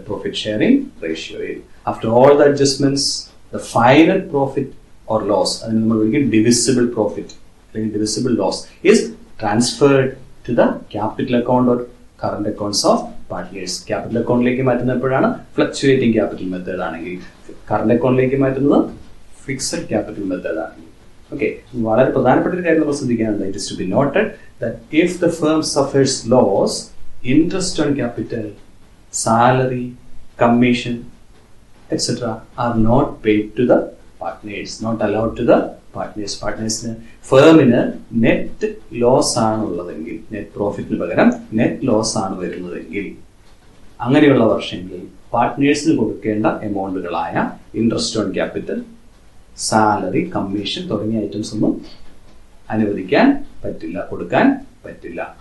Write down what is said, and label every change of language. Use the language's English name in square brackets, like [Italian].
[English] Profit sharing റേഷ്യോയിൽ. After all the adjustments the final profit or loss, [Malayalam] അതിന് നമ്മൾ വിളിക്കും [English] divisible profit [Malayalam] അല്ലെങ്കിൽ [English] Divisible loss, is transferred to the capital account or current accounts of partners. [Malayalam] Capital അക്കൗണ്ടിലേക്ക് മാറ്റുന്നത് എപ്പോഴാണ്? Fluctuating capital method ആണെങ്കിൽ. Current അക്കൗണ്ടിലേക്ക് മാറ്റുന്നത് ഫിക്സഡ് ക്യാപിറ്റൽ മെത്തേഡ് ആണെങ്കിൽ. ഓക്കെ, വളരെ പ്രധാനപ്പെട്ട ഒരു കാര്യം നമ്മൾ ശ്രദ്ധിക്കാനുണ്ട്. [English] It is to be noted that if the firm suffers loss, interest on capital, salary, commission, etc. are not paid to the partners, not allowed to the partners. [Malayalam] Partnersന് ഫേമിന് net loss ആണ് ഉള്ളതെങ്കിൽ, net പ്രോഫിറ്റിന് പകരം net loss ആണ് വരുന്നതെങ്കിൽ, അങ്ങനെയുള്ള വർഷങ്ങളിൽ പാർട്ട്നേഴ്സിന് കൊടുക്കേണ്ട എമൗണ്ടുകളായ interest on capital, salary, commission തുടങ്ങിയ items ഒന്നും അനുവദിക്കാൻ പറ്റില്ല, കൊടുക്കാൻ പറ്റില്ല.